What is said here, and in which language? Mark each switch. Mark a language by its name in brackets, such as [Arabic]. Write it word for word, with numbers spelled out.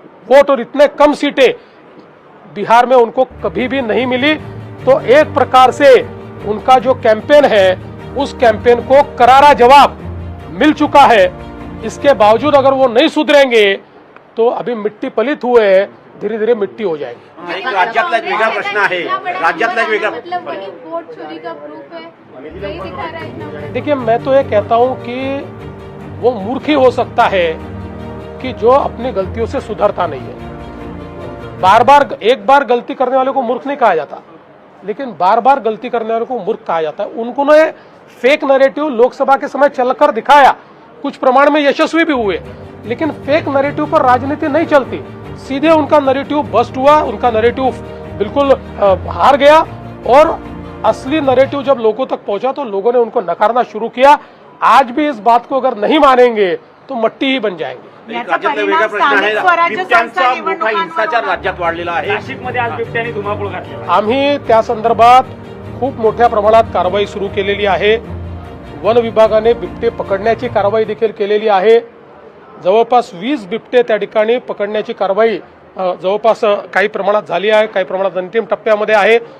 [Hindi] Vote और इतने कम सीटें बिहार में उनको कभी भी नहीं मिली। तो एक प्रकार से उनका जो कैंपेन है उस कैंपेन को करारा जवाब मिल चुका है। इसके बावजूद अगर वो नहीं सुधरेंगे तो अभी मिट्टी पलित हुए हैं, धीरे धीरे मिट्टी हो जाएगी। [Marathi] एक राज्यातला एक वेगळा प्रश्न आहे, राज्यातला एक वेगळा [Hindi] मतलब वही वोट चोरी का प्रूफ है, यही दिखा रहा है। देखिए मैं तो ये कहता हूँ कि वो मूर्खी हो सकता है कि जो अपनी गलतियों से सुधरता नहीं है। बार बार एक बार गलती करने वाले को मूर्ख नहीं कहा जाता, लेकिन बार बार गलती करने वाले को मूर्ख कहा जाता है। उनको ने फेक नैरेटिव लोकसभा के समय चलकर दिखाया, कुछ प्रमाण में यशस्वी भी हुए, लेकिन फेक नैरेटिव पर राजनीति नहीं चलती। सीधे उनका नैरेटिव बस्ट हुआ, उनका नैरेटिव बिल्कुल हार गया और असली नैरेटिव जब लोगों तक पहुंचा तो लोगों ने उनको नकारना शुरू किया। आज भी इस बात को अगर नहीं मानेंगे तो मट्टी ही बन जाएंगे। [Marathi] वेगळा प्रश्न आहे, बिबट्यांचा मोठा हिंसाचार राज्यात वाढलेला आहे, नाशिकमध्ये आज बिबट्यांनी धुमाकूळ घातलेला। आम्ही त्या संदर्भात खूप मोठ्या प्रमाणात कारवाई सुरू केलेली आहे। वन विभागाने बिबटे पकडण्याची कारवाई देखील केलेली आहे। जवळपास वीस बिबटे त्या ठिकाणी पकडण्याची कारवाई जवळपास काही प्रमाणात झाली आहे, काही प्रमाणात अंतिम टप्प्यामध्ये आहे।